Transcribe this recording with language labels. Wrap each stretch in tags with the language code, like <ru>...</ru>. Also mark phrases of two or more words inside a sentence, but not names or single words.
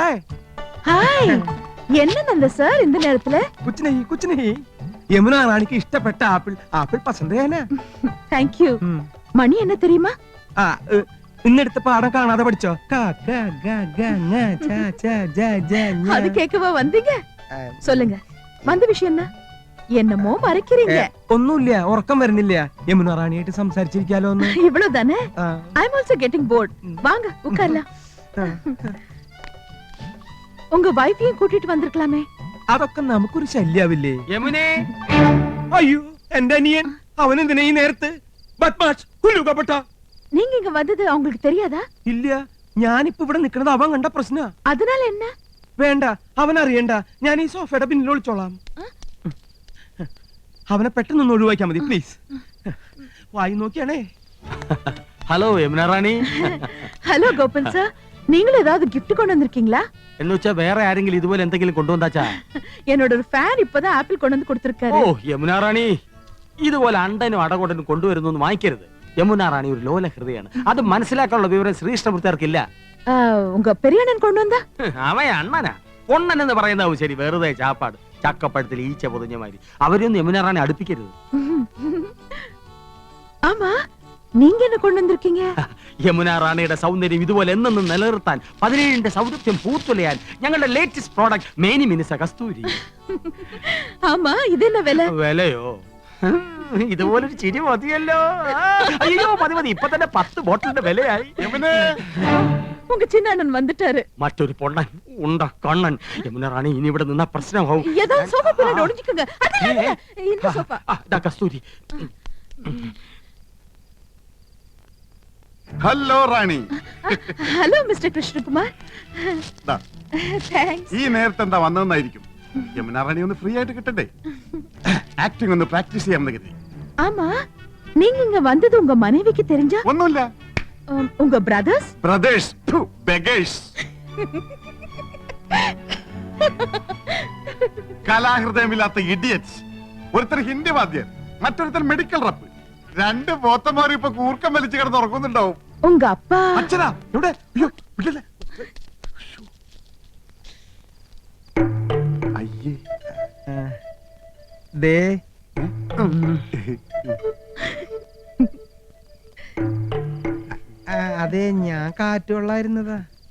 <ml>ഹായ്,</ml> <ta>என்ன சார் இந்த நேரத்துல?</ta> <hi>कुछ नहीं, कुछ नहीं.</hi> <ta>யமுனா ராணிக்கு இஷ்டப்பட்ட ஆப்பிள். ஆப்பிள் பசந்தே என்ன?</ta> <en>Thank you.</en> <ta>மணி என்ன தெரியுமா?</ta> <ml>ഇന്നെടുത്ത പാഠം കാണാതെ പഠിച്ചോ?</ml> <ta>அது கேட்கவா வந்தீங்க? சொல்லுங்க, வந்த விஷயம் என்ன? என்னமோ மறைக்கிறீங்க.</ta> <ml>ഒന്നുമില്ല, ഉറക്കം വരുന്നില്ല. യമുന റാണിയായിട്ട് സംസാരിച്ചിരിക്കാലോ ഒന്ന്.</ml> <ta>இவ்வளவுதானே?</ta> <en>I'm also getting bored.</en> <ta>வாங்க உட்காரலாம். உங்க வைஃபையும் கூட்டிட்டு வந்திருக்கலாமே.</ta> <ml>അതൊക്കെ നമുക്കൊരു ശല്യാവില്ലേ? യമുനേ, അയ്യോ എന്റെ അനിയൻ. അവനെന്തിനാ ഈ നേരത്ത്? ബദ്മാഷ്, കുലുകപ്പെട്ട.</ml> <ta>நீங்க இங்க வந்தது அவங்களுக்கு தெரியாதா?</ta> <ml>ഇല്ല, ഞാനിപ്പോ ഇവിടെ നിൽക്കുന്നത് അവൻ കണ്ട പ്രശ്ന.</ml> <ta>அதனால என்ன?</ta> <ml>വേണ്ട, അവൻ അറിയണ്ട. ഞാൻ ഈ സോഫയുടെ പിന്നിൽ ഒളിച്ചോളാം. അവനെ പെട്ടെന്നൊന്ന് ഒഴിവാക്കിയാ മതി പ്ലീസ്. വായി നോക്കിയാണേ. ഹലോ യമുന റാണി.</ml> <ta>ஹலோ கோபன் சார், நீங்களும் ஏதாவது gift கொண்டு வந்திருக்கீங்களா?</ta> <ml>എന്ന് വെച്ചാ വേറെ ആരെങ്കിലും ഇതുപോലെ എന്തെങ്കിലും കൊണ്ടുവന്നാച്ചാ?</ml> <ta>என்னோட ஒரு ஃபேன் இப்பதான் ஆப்பிள் கொண்டு வந்து கொடுத்திருக்காரு.</ta> <ml>ഓ യമുന റാണി, ഇതുപോലെ അണ്ടനും അടകൊണ്ടനും കൊണ്ടുവരുന്നു വാങ്ങിക്കരുത്. യമുന റാണി ഒരു ലോല ഹൃദയാണ്. അത് മനസ്സിലാക്കാനുള്ള വിവരം ശ്രീകൃഷ്ണപുരത്താർക്കില്ല.</ml> <ta>உங்க பெரிய அண்ணன் கொண்டு வந்தா?</ta> <ml>അവൻ അണ്ണനാ. പൊണ്ണൻ എന്ന് പറയുന്നതാവും ശരി, വെറുതെ ചാപ്പാട്. ചക്കപ്പഴത്തിൽ ഈച്ച പൊതിഞ്ഞ മാതിരി. അവരൊന്നും യമുന റാണി അടുപ്പിക്കരുത്.</ml> <ta>ஆமா, நீங்க என்ன கொண்டு வந்திருக்கீங்க?</ta> <ml>യമുന റാണിയുടെ സൗന്ദര്യം ഇതുപോലെ എന്നെന്നും നിലനിർത്താൻ 17ന്റെ സൗന്ദര്യം പൂത്തുലയാൻ ഞങ്ങളുടെ</ml> <en>latest product</en> <ml>മേനി മിനുസ കസ്തൂരി.</ml> <ta>ஆமா, இது என்ன விலை?</ta> <ml>വിലയോ? ഇതുപോലൊരു ചിരി മതിയല്ലോ. അയ്യോ മതി മതി, ഇപ്പൊ തന്നെ 10 ബോട്ടിലിന്റെ വിലയായി.</ml> <ta>உங்க சின்ன அண்ணன் வந்துட்டாரு.</ta> <ml>മറ്റൊരു പൊണ്ണൻ ഉണ്ട കണ്ണൻ. യമുന റാണി ഇനി ഇവിടെ നിന്ന പ്രശ്നമാവും.</ml> <ta>ஏதாவது சோஃபா பின்னாடி ஒளிஞ்சுக்கோங்க. இந்த சோஃபா.</ta> <ml>കസ്തൂരി. ഹലോ റാണി.</ml> <en>Hello Mister Krishnakumar.</en> <ml>ദാ, താങ്ക്സ്. ഈ നേരത്തെ എന്താ വന്നതെന്നായിരിക്കും. യമുന റാണി ഒന്ന് ഫ്രീ ആയിട്ട് കിട്ടണ്ടേ? ആക്ടിംഗ് ഒന്ന് പ്രാക്ടീസ് ചെയ്യാമെന്ന് കരുതി.</ml> <ta>ஆமா, நீங்க இங்க வந்தது உங்க மனைவிக்கு தெரிஞ்சா?</ta> <ml>ഒന്നുമില്ല.</ml> <ta>உங்க பிரதர்ஸ்?</ta> <en>brothers, beggars.</en> <ml>കലാഹൃദയമില്ലാത്ത ഇഡിയറ്റ്സ്. ഒരുത്തർ ഹിന്ദി വാദ്യർ, മറ്റൊരുത്തർ</ml> <en>medical rep.</en> <ml>2 പോത്തന്മാർ ഇപ്പൊ കൂർക്കം വലിച്ചു കിടന്ന് ഉറങ്ങുന്നുണ്ടാവും.</ml> <ta>உங்க அப்பா?</ta> <ml>അച്ഛനാ എവിടെ? അയ്യോ, വിടല്ലേ. അയ്യേ. അതെ, ഞാൻ കാറ്റുകൊള്ളായിരുന്നതാ.</ml>